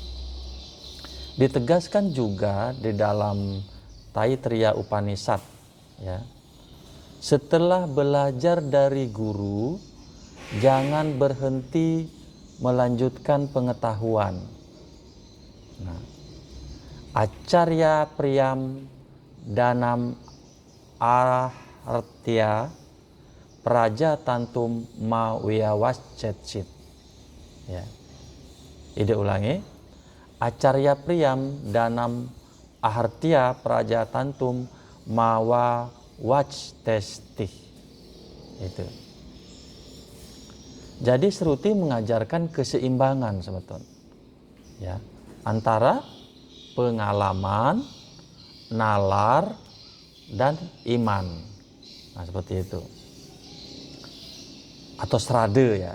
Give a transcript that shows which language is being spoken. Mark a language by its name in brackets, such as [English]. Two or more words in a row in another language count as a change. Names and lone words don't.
[Indonesian] Ditegaskan juga di dalam Taittiriya Upanishad ya. Setelah belajar dari guru, jangan berhenti melanjutkan pengetahuan. [Sanskrit] Nah, Acarya Priyam Danam Ahartya Praja Tantum Mawiyawascetsit ya. [Indonesian] Ide ulangi. [Sanskrit] Acarya Priyam Danam Ahartya Praja Tantum Mawawascetsit. [Indonesian] Itu. Jadi Shruti mengajarkan keseimbangan sebetulnya ya, antara pengalaman, nalar, dan iman. Nah, seperti itu. Atau serade ya.